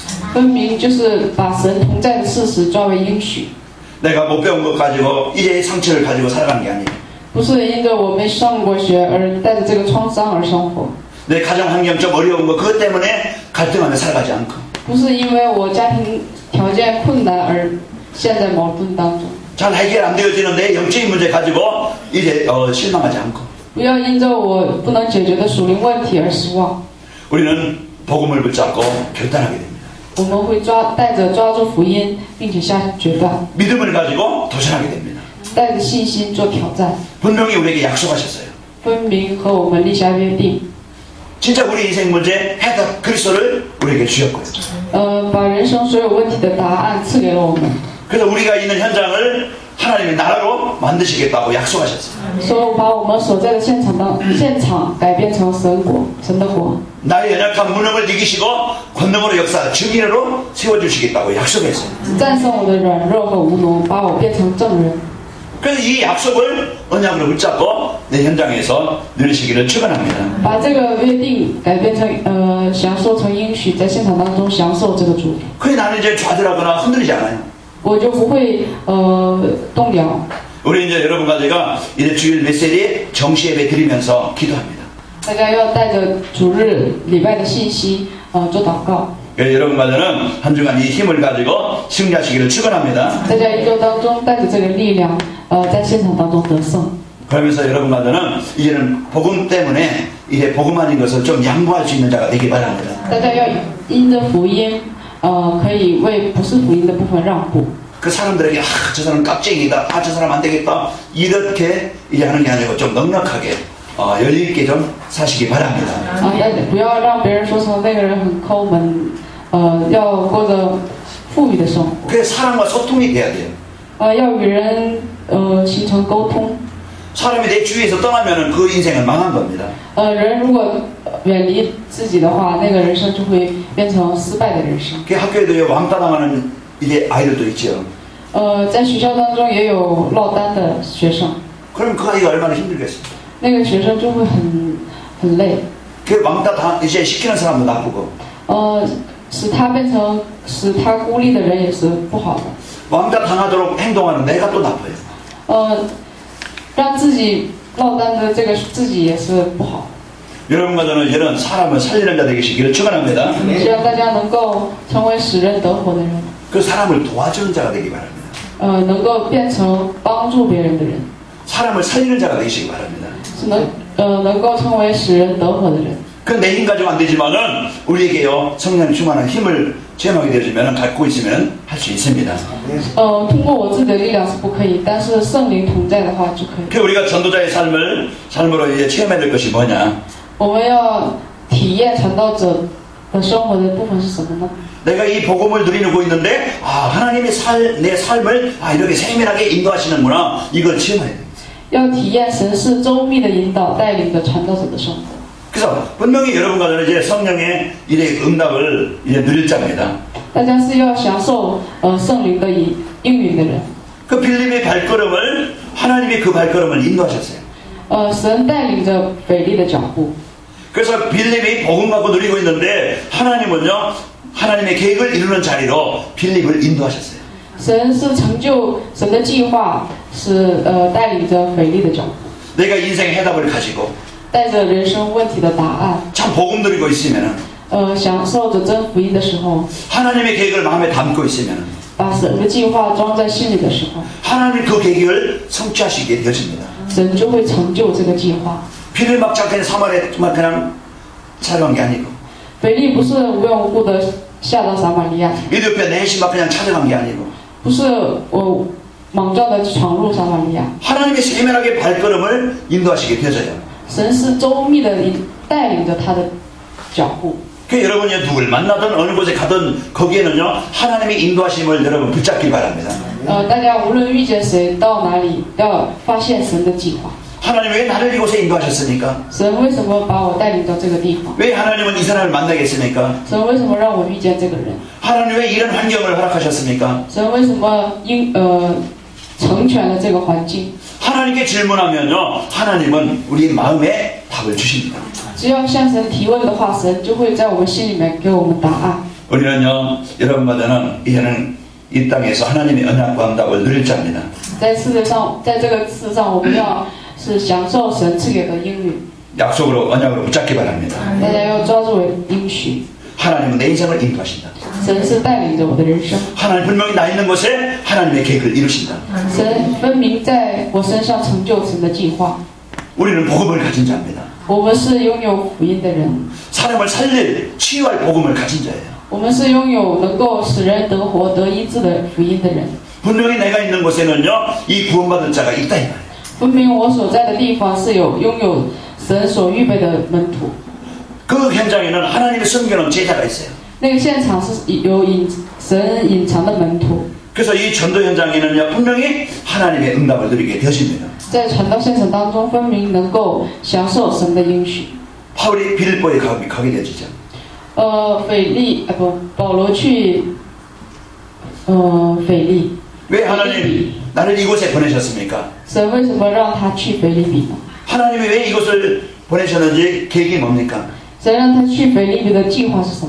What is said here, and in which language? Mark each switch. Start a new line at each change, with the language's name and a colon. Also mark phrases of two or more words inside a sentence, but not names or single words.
Chinese: 分明就是把神同在的事实抓为应许，
Korean: 내가 못 배운 것 가지고 이제 상처를 가지고 살아가는 게 아니에요.
Chinese: 不是因着我没上过学而带着这个创伤而生活，
Korean: 내 가정 환경 좀 어려운 거 그것 때문에 갈등하며 살아가지 않고
Chinese: 不是因为我家庭条件困难而陷在矛盾当中，
Korean: 잘 해결 안 되어지는 내 영적인 문제 가지고 이제 실망하지 않고
Chinese: 不要因着我不能解决的属灵问题而失望。
Korean: 우리는 복음을 붙잡고 결단하게 됩니다.
Chinese: 我们会带着抓住福音，并且下决断，
Korean: 믿음을 가지고 도전하게 됩니다.
Chinese: 带着信心做挑战，
Korean: 분명히 우리에게 약속하셨어요.
Chinese: 分明和我们立下约定。
Korean: 진짜 우리 인생 문제 해답 그리스도를 우리에게 주셨고요.
Chinese: 把人生所有问题的答案赐给了我们，
Korean: 그래서 우리가 있는 현장을 하나님의 나라로 만드시겠다고 약속하셨어요.
Chinese: 所以把我们所在的现场改变成神的国。
Korean: 나의 연약한 무능을 이기시고 권능으로 역사 증인으로 세워주시겠다고 약속했어요.
Chinese: 战胜我的软弱和无能，把我变成证人。
Korean: 그래서 이 약속을 언약으로 붙잡고 내 현장에서 누리시기를 축원합니다.
Chinese: 把这个约定改变成享受成应许，在现场当中享受这个主，
Korean: 그래 나는 이제 좌절하거나 흔들리지 않아요.
Chinese: 我就不会动摇。
Korean: 우리 이제 여러분과 제가 이제 주일 메시지 정시 예배 드리면서 기도합니다.
Chinese: 大家要带着主日礼拜的信息做祷告。
Korean: 여러분과 저는 한 주간 이 힘을 가지고 승리하시기를 축원합니다.
Chinese: 大家一周当中带着这个力量，在现场当中得胜。
Korean: 그러면서 여러분과 저는 이제는 복음 때문에 이제 복음 아닌 것을 좀 양보할 수 있는 자가 되기 바랍니다.
Chinese: 大家要因着福音，可以为不是福音的部分让步。
Korean: 그 사람들에게 저 사람 깍쟁이다, 저 사람 안 되겠다 이렇게 이제 하는 게 아니고 좀 넉넉하게 여유 있게 좀 사시기 바랍니다.
Chinese: 不要让别人说成那个人很抠门，要过着富裕的生活。
Korean: 그게 사람과 소통이 돼야 돼요.
Chinese: 要与人形成沟通。
Korean: 사람이 내 주위에서 떠나면은 그 인생은 망한 겁니다.
Chinese: 人如果远离自己的话，那个人生就会变成失败的人生。
Korean: 그 학교에도 왕따 당하는 이제 아이들도 있죠.
Chinese: 在学校当中也有落单的学生，
Korean: 그럼 그 아이가 얼마나 힘들겠어요.
Chinese: 那个学生就会很累，
Korean: 그 왕따 이제 시키는 사람도 나쁘고
Chinese: 使他孤立的人也是不好的。
Korean: 왕따 당하도록 행동하는 내가 또 나빠요.
Chinese: 让自己落单的这个自己也是不好。
Korean: 여러분과 저는 이런 사람을 살리는 자 되시기를 축원합니다.
Chinese: 希望大家能够成为使人得活的人，
Korean: 그 사람을 도와주는 자가 되기 바랍니다.
Chinese: 能够变成帮助别人的人，
Korean: 사람을 살리는 자가 되시기 바랍니다.
Chinese: 是能够成为使人得活的人。
Korean: 그 내 힘 가지고 안 되지만은 우리에게요 성령 충만한 힘을 체험하게 되어지면 갖고 있으면 할 수 있습니다.
Chinese: 通过我自己的力量是不可以，但是圣灵同在的话就可以。
Korean: 그 우리가 전도자의 삶으로 이제 체험해야 될 것이 뭐냐?
Chinese: 我们要体验传道者的生活的部分是什么呢？
Korean: 내가 이 복음을 누리고 있는데 하나님이 내 삶을 이렇게 세밀하게 인도하시는구나. 이걸 체험해야 돼요.
Chinese: 要体验神是周密的引导带领着传道者的生活。
Korean: 그래서 분명히 여러분과 저는 이제 성령의 이제 응답을 이제 누릴 자입니다.
Chinese: 大家是要享受圣灵的应允的人。
Korean: 그 빌립의 발걸음을 하나님이 그 발걸음을 인도하셨어요.
Chinese: 神带领着腓力的脚步。
Korean: 그래서 빌립이 복음 갖고 누리고 있는데 하나님은요 하나님의 계획을 이루는 자리로 빌립을 인도하셨어요.
Chinese: 神是成就神的计划，是带领着腓力的脚步，
Korean: 내가 인생 해답을 가지고
Chinese: 带着人生问题的答案，
Korean: 참 복음 누리고 있으면은
Chinese: 享受着真福音的时候，
Korean: 하나님의 계획을 마음에 담고 있으면은
Chinese: 把神的计划装在心里的时候，
Korean: 하나님 그 계획을 성취하시게 되어집니다.
Chinese: 神就会成就这个计划。
Korean: 빌립 막 잡힌 사마리아에 그냥 찾아간 게 아니고
Chinese: 腓力不是无缘无故的下到撒玛利亚，
Korean: 이디오피아 내시 막 그냥 찾아간 게 아니고
Chinese: 不是莽撞的闯入撒玛利亚，
Korean: 하나님의 세밀하게 발걸음을 인도하시게 되어져요.
Chinese: 神是周密的带领着他的脚步。
Korean: 그 여러분이 누굴 만나든 어느 곳에 가든 거기에는요 하나님의 인도하심을 여러분 붙잡기 바랍니다.
Chinese: 大家无论遇见谁，到哪里要发现神的计划。
Korean: 하나님 왜 나를 이곳에 인도하셨습니까?
Chinese: 神为什么把我带领到这个地方？
Korean: 왜 하나님은 이 사람을 만나겠습니까?
Chinese: 神为什么让我遇见这个人？
Korean: 하나님 왜 이런 환경을 허락하셨습니까?
Chinese: 神为什么成全了这个环境？
Korean: 하나님께 질문하면요 하나님은 우리 마음에 답을 주십니다.
Chinese: 只要向神提问的话，神就会在我们心里面给我们答案。
Korean: 우리는요 여러분과 저는 이제는 이 땅에서 하나님의 언약과 응답을 누릴 자입니다.
Chinese: 在世界上，在这个世上，我们要是是享受神赐给的应许。
Korean: 약속으로 언약으로 붙잡기 바랍니다.
Chinese: 大家要抓住应许。
Korean: 하나님은 내 인생을 인도하신다.
Chinese: 神是带领着我的人生，
Korean: 하나님 분명히 나 있는 곳에 하나님의 계획을 이루신다.
Chinese: 神分明在我身上成就神的计划。
Korean: 우리는 복음을 가진 자입니다.
Chinese: 我们是拥有福音的人，
Korean: 사람을 살릴 치유할 복음을 가진 자예요.
Chinese: 我们是拥有能够使人得活得医治的福音的人。
Korean: 분명히 내가 있는 곳에는요 이 구원받은 자가 있다 이 말이에요.
Chinese: 分明我所在的地方是拥有神所预备的门徒。
Korean: 그 현장에는 하나님의 숨겨놓은 제자가 있어요.
Chinese: 那个现场是有神隐藏的门徒。
Korean: 그래서 이 전도 현장에는요 분명히 하나님의 응답을 누리게 되어집니다.
Chinese: 在传道现场当中，分明能够享受神的应许。
Korean: 바울이 빌립보에 가게 되어지죠.
Chinese: 保罗去腓利。
Korean: 왜 하나님 나를 이곳에 보내셨습니까?
Chinese: 神为什么让他去腓利比呢？
Korean: 하나님이 왜 이곳을 보내셨는지 계획이 뭡니까?
Chinese: 神让他去腓利比的计划是什么？